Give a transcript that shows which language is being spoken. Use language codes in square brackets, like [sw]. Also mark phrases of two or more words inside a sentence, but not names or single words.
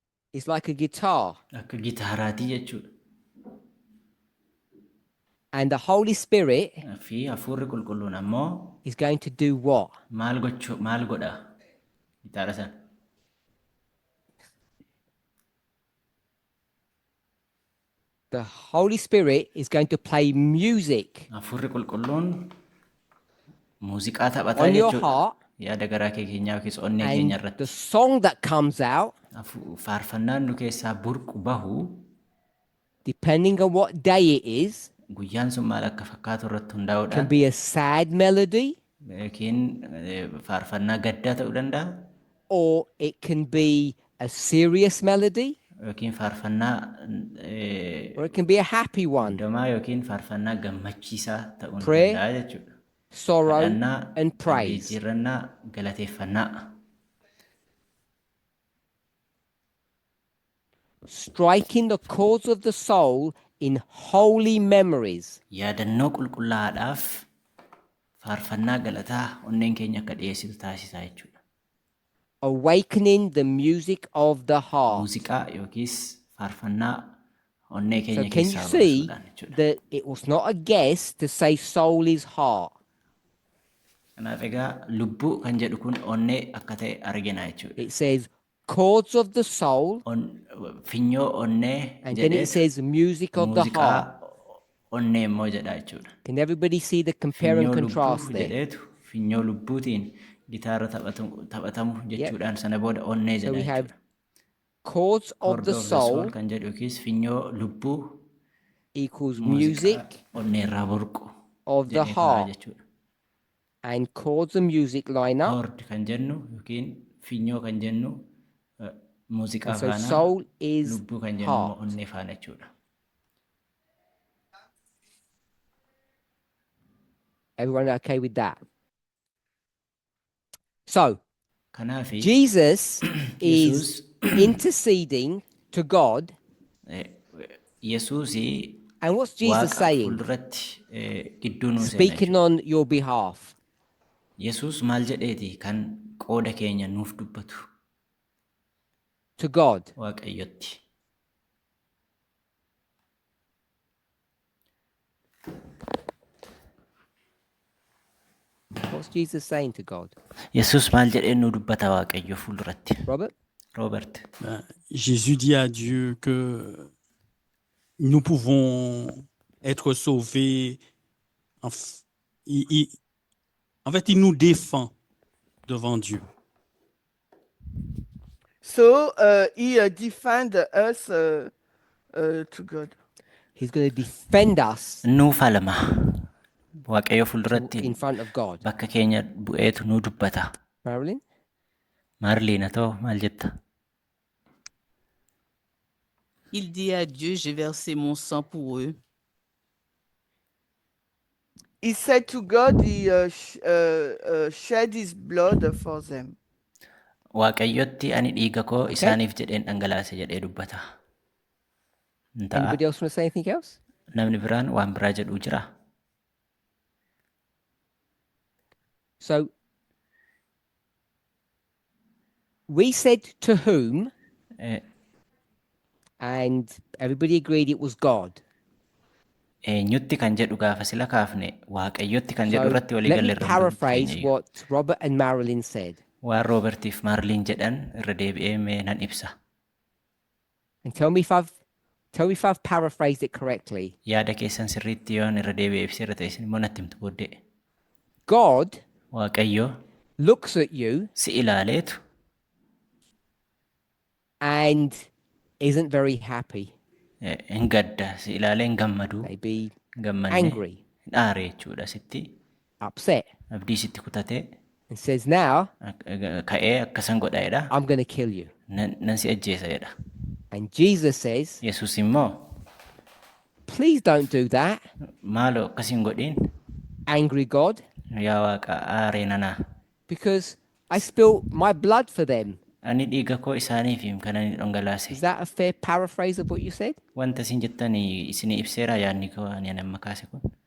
[en] It's like a guitar. [om] akka gitaaraatii jechuudha. [en] And the Holy Spirit [om] Fi hafuurri qulqulluun ammoo [en] is going to do what? [om] maal godha gitaara sana? [en] The Holy Spirit is going to play music [om] Hafuurri qulqulluun muuziqaa taphataa [en] on your [om] jechuudha. [en] heart, [om] Yaada garaa kee keenyaa yookiis onnee keenya [en] and the [om] irratti. [en] song that comes out, [om] Faarfannaan nu keessaa burqu bahu [en] depending on what day it is, [om] guyyaan sun maal akka fakkaatu irratti [en] can [om] hundaa'uudhaan [en] be a sad melody [om] yookiin faarfannaa gaddaa ta'uu danda'a [en] or it can be a serious melody [om] yookiin faarfannaa [en] or it can be a happy one. [om] hundamaa yookiin faarfannaa gammachiisaa ta'uu [en] Prayer, [om] danda'a jechuudha. [en] sorrow, [om] Kadhannaa, [en] and praise. [om] jijjiirrannaa, galateeffannaa. [en] Striking the chords of the soul in holy memories. [om] Yaadannoo qulqullaa'aadhaaf faarfannaa galataa onneen keenya akka dhiyeessitu taasisaa jechuudha. [en] Awakening the music of the heart. [om] Muuziqaa yookiis faarfannaa onnee [en] So [om] keenya [en] can you [om] keessaa [en] see [om] baasuudhaan jechuudha. [en] that it was not a guess to say soul is heart? [om] Kanaaf egaa lubbuu kan jedhu kun onnee akka ta'e argina jechuudha. [en] It says chords of the soul, [om] Finyoo onnee [en] and then it says music of the [om] muuziqaa [en] heart. [om] onnee immoo jedha jechuudha. [en] Can everybody see the compare and [om] Finyoo [en] contrast [om] lubbuu [en] there? [om] jedheetu finyoo lubbuutiin gitaara taphatamu jechuudhaan sana booda onnee [en] So [om] jedha [en] we have [om] jechuudha. [en] chords of Chord the of the soul soul [om] kan jedhu yookiis finyoo lubbuu [en] equals [om] muuziqaa [en] music [om] onnee irraa burqu [en] of the [om] jedhee kaa'aa [en] heart, [om] jechuudha. [en] and chords and music line up. [om] Chord kan jennu yookiin finyoo kan jennu muuziqaa [en] And so [om] faana [en] soul is [om] lubbuu kan jennu immoo [en] heart. [om] onnee faana jechuudha. [en] Everyone okay with that? So [om] Kanaafi [en] Jesus is [om] Yesuus [en] interceding to God. [om] Yesuusii [en] And what's Jesus [om] Waaqa [en] saying? [om] fuulduratti gidduu nuu seena [en] Speaking [om] jechuudha. [en] on your behalf. [om] Yesuus maal jedheeti kan qooda keenya nuuf dubbatu [en] To God. [om] Waaqayyotti. [en] What's Jesus saying to God? [om] Yesuus maal jedhee nu dubbata Waaqayyo fuulduratti? [en] Robert? Robert. [fr] Jésus dit à Dieu que nous pouvons être sauvés. En fait, il nous défend devant Dieu. [en] So he defend us to God. He's going to defend us [om] Nuu falma. Waaqayyo fuulduratti [en] in front of God. [om] bakka keenya bu'eetu nu dubbata. [en] Marilyn? [om] Maarliina ta'oo maal jetta? [fr] Il dit à Dieu, j'ai versé mon sang pour eux. [en] He said to God, he shed his blood for them. [om] Waaqayyotti ani dhiiga koo isaaniif jedheen dhangalaase jedhee dubbata. Ta'a. [en] Anybody else want to say anything else? [om] Namni biraan waan biraa jedhu jira. [en] So we said to whom, and everybody agreed it was God. [om] Eenyutti kan jedhu gaafa sila kaafne Waaqayyotti kan jedhu [en] So [om] irratti walii [en] let me [om] galle irra [en] paraphrase what Robert and Marilyn said. [om] waan Roobertiif Maarliin jedhan irra deebi'ee mee nan ibsa. [en] And tell me if I've paraphrased it correctly. [om] Yaada keessan sirriitti yoon irra deebi'ee ibsee irra ta'e isin immoo natti himtu booddee. [en] God [om] Waaqayyo [en] looks at you [om] si ilaaleetu [en] and isn't very happy, [om] hin gadda si ilaalee hin gammadu [en] maybe [om] gammanne [en] angry, [om] hin aare jechuudha sitti [en] upset, [om] abdii sitti kutatee [en] and says, now [om] ka'ee akkasan godhaedha [en] I'm going to kill you. [om] nan si ajjeesa jedha. [en] And Jesus says, [om] Yesuus immoo [en] please don't do that, [om] maaloo akkas hin godhin [en] angry God, [om] yaa Waaqa aaree nanaa [en] because I spilled my blood for them. [om] ani dhiiga koo isaaniif kan ani dhangalaase. [en] Is that a fair paraphrase of what you said? [om] Wanta isin jettanii isin ibseera yaadni koo ani amma kaase kun.